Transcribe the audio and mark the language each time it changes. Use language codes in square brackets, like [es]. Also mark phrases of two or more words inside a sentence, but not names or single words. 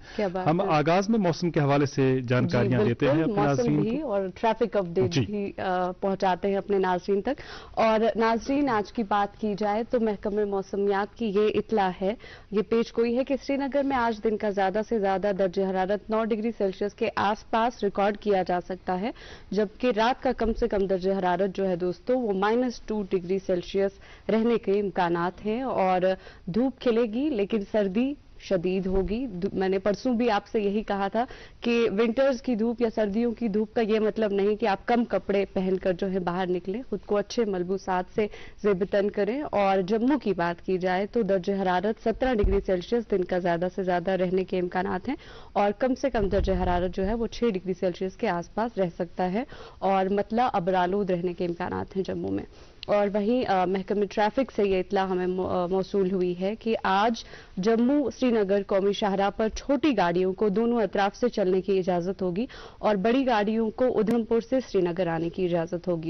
[ur] ہم آغاز میں موسم کے حوالے سے جانکاریاں دیتے ہیں اپنے ناظرین کو اور [en] traffic update [ur] بھی پہنچاتے ہیں اپنے ناظرین تک. اور ناظرین آج کی بات کی جائے تو محکمہ موسمیات کی یہ اطلاع ہے، یہ پیش گوئی ہے کہ سری نگر میں آج دن کا زیادہ سے زیادہ درجہ حرارت 9 [en] degree Celsius [ur] کے آس پاس ریکارڈ کیا جا سکتا ہے، جبکہ رات کا کم سے کم درجہ حرارت جو ہے دوستو وہ -2 [en] degree Celsius [ur] رہنے کے امکانات ہیں. اور دھوپ کھلے گی لیکن سردی شدید ہوگی. میں نے پرسوں بھی آپ سے یہی کہا تھا کہ ونٹرز کی دھوپ یا سردیوں کی دھوپ کا یہ مطلب نہیں کہ آپ کم کپڑے پہن کر جو ہے باہر نکلیں، خود کو اچھے ملبوسات سے زیب تن کریں. اور جموں کی بات کی جائے تو درجہ حرارت 17 [en] degree Celsius [ur] دن کا زیادہ سے زیادہ رہنے کے امکانات ہیں اور کم سے کم درجہ حرارت جو ہے وہ 6 [en] degree Celsius [ur] کے آس پاس رہ سکتا ہے اور مطلع ابرآلود رہنے کے امکانات ہیں جموں میں. اور وہیں محکمہ ٹریفک سے یہ اطلاع ہمیں موصول ہوئی ہے کہ آج جموں سری نگر قومی شاہراہ پر چھوٹی گاڑیوں کو دونوں اطراف سے چلنے کی اجازت ہوگی اور بڑی گاڑیوں کو ادھمپور سے سری نگر آنے کی اجازت ہوگی.